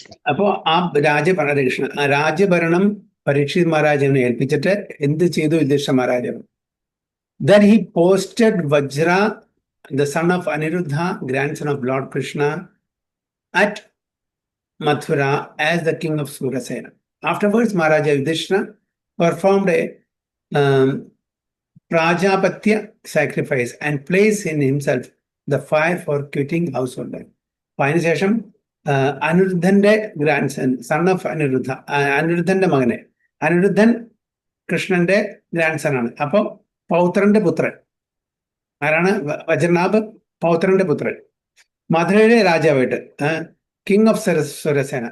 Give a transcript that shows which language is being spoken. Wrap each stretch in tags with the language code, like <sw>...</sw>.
<ml>അപ്പോ ആ രാജഭരണം പരീക്ഷിത് മഹാരാജനെ ഏൽപ്പിച്ചിട്ട് എന്ത് ചെയ്തു യുധിഷ്ഠിര മഹാരാജാവ്?</ml> <en>Then he posted Vajra, the son of Aniruddha, grandson of Lord Krishna, at Mathura as the king of Surasena. Afterwards, Maharaja Yudhishthira performed a Prajapatya sacrifice and placed in himself the fire for quitting household life.</en> <ml>അതിനുശേഷം അനിരുദ്ധന്റെ grandson,</ml> <en>son of Aniruddha,</en> <ml>അനിരുദ്ധന്റെ മകനെ, അനിരുദ്ധൻ കൃഷ്ണന്റെ grandson ആണ്. അപ്പോൾ പൗത്രന്റെ പുത്രൻ ആരാണ്? വജ്രനാഭ്, പൗത്രന്റെ പുത്രൻ, മധുരയിലെ രാജാവായിട്ട്</ml> <en>King of Surasena.</en>